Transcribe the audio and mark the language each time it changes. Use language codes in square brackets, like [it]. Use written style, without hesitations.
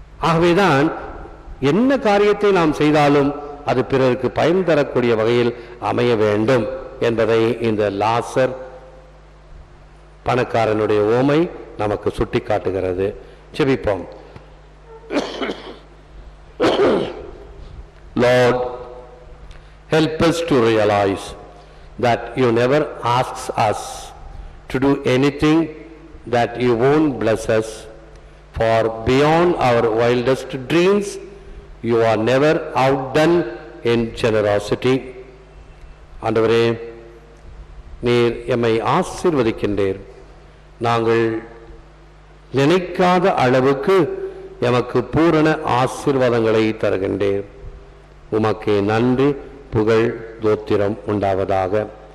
[ta] ஆகவேதான் என்ன காரியத்தை நாம் செய்தாலும் அது பிறருக்கு பயன் தரக்கூடிய வகையில் அமைய வேண்டும் என்பதை இந்த லாசர் பணக்காரனுடைய ஓமை நமக்கு சுட்டி காட்டுகிறது. ஜெபிப்போம். [en] Lord, help us to realize that you never ask us to do anything that you won't bless us, for beyond our wildest dreams you are never outdone in generosity. [ta] ஆண்டவரே, நீர் எம்மை ஆசீர்வதிக்கின்றீர். நாங்கள் நினைக்காத அளவுக்கு எமக்கு பூரண ஆசீர்வாதங்களை தருகின்றேன். உமக்கே நன்றி, புகழ், தோத்திரம் உண்டாவதாக.